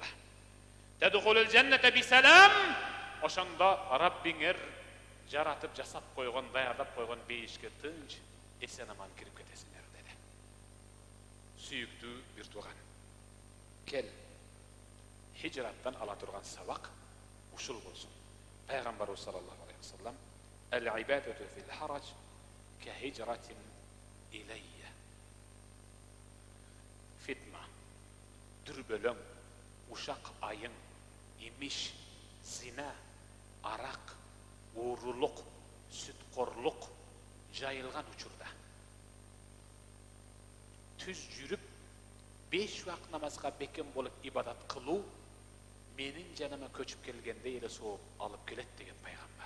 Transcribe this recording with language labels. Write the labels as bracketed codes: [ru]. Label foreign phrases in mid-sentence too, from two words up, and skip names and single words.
[ar] تدخلون الجنة بسلام, [ky] ошондо Раббиңер жаратып жасап койгон, даярдап койгон бейишке тынч эсен аман кирип кетесиңер деди. Сүйүктүү бир тууган, кел, хижраттан ала турган сабак ушул болсун. [ar] Пайгамбарыбыз صلى الله عليه وسلم: "العبادة في الهرج كهجرة إلي." [ky] Фитна, дүрбөлөң, ушак айың, имиш, зина, арак, уурулук, сүткорлук жайылган учурда түз жүрүп 5 вакыт намазга бекем болуп ибадат кылуу менин жаныма көчүп келгенде эле сооп алып келет деген пайгамбар.